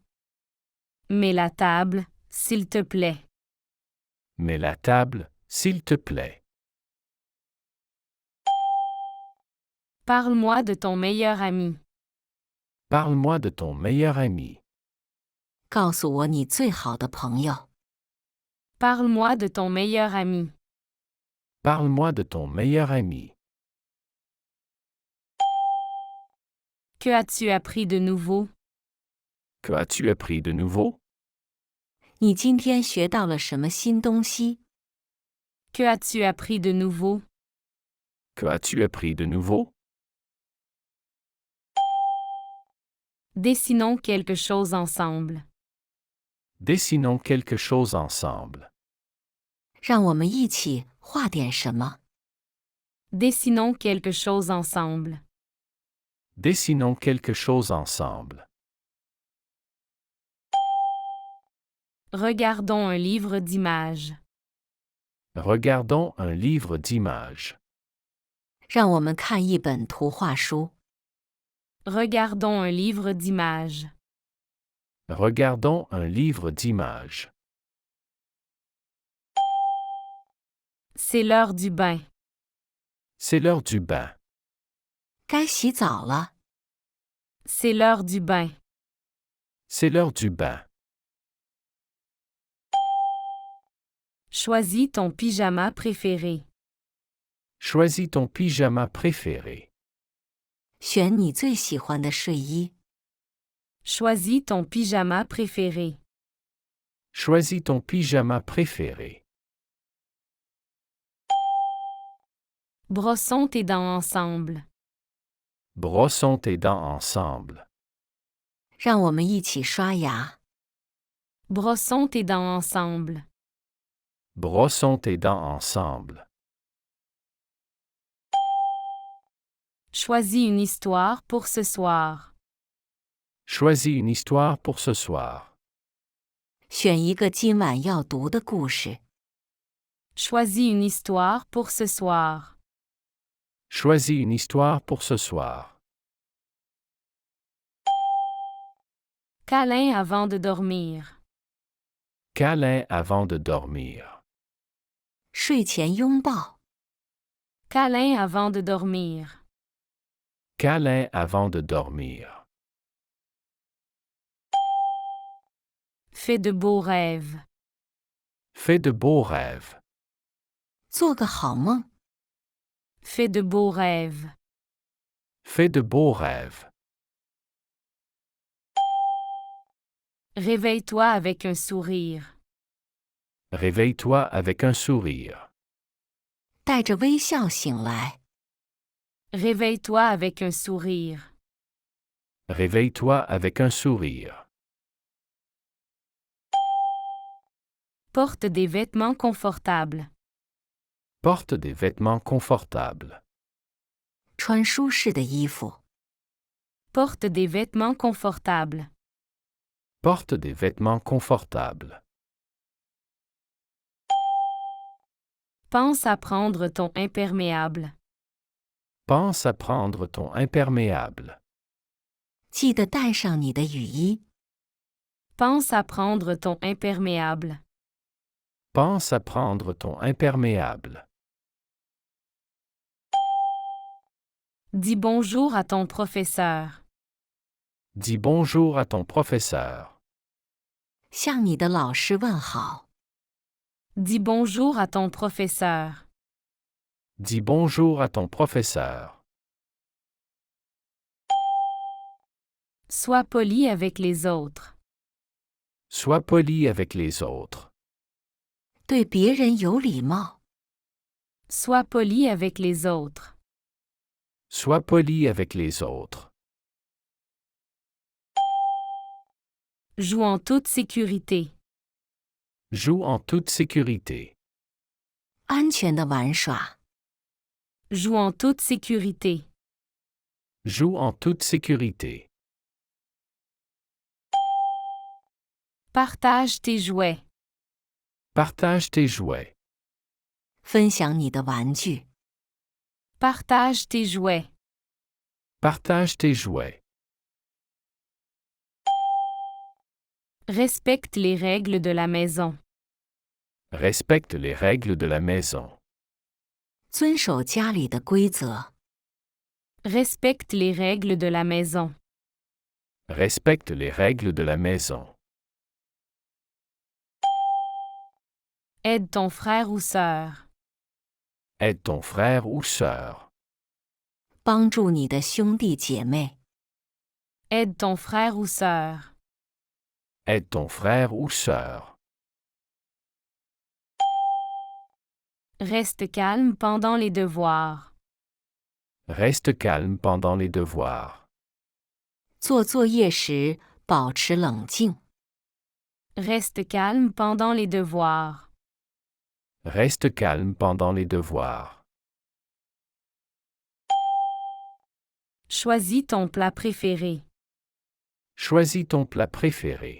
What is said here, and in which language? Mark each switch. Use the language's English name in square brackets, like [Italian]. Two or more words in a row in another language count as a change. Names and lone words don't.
[French] Mets la table, s'il te plaît. Mets la table, s'il te plaît. Parle-moi de ton meilleur ami. Parle-moi de ton meilleur ami. [Chinese] 告诉我你最好的朋友， [French] Parle-moi de ton meilleur ami. Parle-moi de ton meilleur ami. Que as-tu appris de nouveau? Que as-tu appris de nouveau? [Chinese] 你今天学到了什么新东西？ [French] Que as-tu appris de nouveau? Que as-tu appris de nouveau? Dessinons quelque chose ensemble. Dessinons quelque chose ensemble. [Chinese] 让我们一起画点什么。 [French] Dessinons quelque chose ensemble. Dessinons quelque chose ensemble. Regardons un livre d'images. Regardons un livre d'images. [Chinese] 让我们看一本图画书。 [French] Regardons un livre d'images. Regardons un livre d'images. C'est l'heure du bain. C'est l'heure du bain. [Chinese] 该洗澡了。 [French] C'est l'heure du bain. C'est l'heure du bain. Choisis ton pyjama préféré. Choisis ton pyjama préféré. [Chinese] 选你最喜欢的睡衣。 [French] Choisis ton pyjama préféré. Choisis ton pyjama préféré. Brossons tes dents ensemble. Brossons tes dents ensemble. [Chinese] 让我们一起刷牙。 [French] Brossons tes dents ensemble. Brossons tes dents ensemble. Choisis une histoire pour ce soir. Choisis une histoire pour ce soir. [Chinese] 选一个今晚要读的故事。 [French] Choisis une histoire pour ce soir. Choisis une histoire pour ce soir. Câlin avant de dormir. Câlin avant de dormir. [Chinese] 睡前拥抱。 [French] Câlin avant de dormir. Câlin avant de dormir. Fais de beaux rêves. Fais de beaux rêves. [Chinese] 做个好梦。 [French] Fais de beaux rêves. Fais de beaux rêves. Réveille-toi avec un sourire. Réveille-toi avec un sourire. [Chinese] 带着微笑醒来。 [French] Réveille-toi avec un sourire. Réveille-toi avec un sourire. Porte des vêtements confortables. Porte des vêtements confortables. [Chinese] 穿舒适的衣服。 [French] Porte des vêtements confortables. Porte des vêtements confortables. Pense à prendre ton imperméable. Pense à prendre ton imperméable. [Chinese] 记得带上你的雨衣。 [French] Pense à prendre ton imperméable. Pense à prendre ton imperméable. Dis bonjour à ton professeur. Dis bonjour à ton professeur. [Chinese] 向你的老师问好。 [French] Dis bonjour à ton professeur. Dis bonjour à ton professeur. Sois poli avec les autres. Sois poli avec les autres. [Chinese] 对别人有礼貌。 [French] Sois poli avec les autres. Sois poli avec les autres. Joue en toute sécurité. Joue en toute sécurité. [Chinese] 安全的玩耍。 [French] Joue en toute sécurité. Joue en toute sécurité. Partage tes jouets. Partage tes jouets. [Chinese] 分享你的玩具。 [French] Partage tes jouets. Partage tes jouets. Respecte les règles de la maison. Respecte les règles de la maison. [Chinese] 遵守家里的规则。 [French] Respecte les règles de la maison. Respecte les règles de la maison. Aide ton frère ou sœur. Aide ton frère ou sœur. [Chinese] 帮助你的兄弟姐妹。 [French] Aide ton frère ou sœur. Aide ton frère ou sœur. Reste calme pendant les devoirs. Reste calme pendant les devoirs. [Chinese] 做作业时保持冷静。 [French] Reste calme pendant les devoirs. Reste calme pendant les devoirs. Choisis ton plat préféré. Choisis ton plat préféré.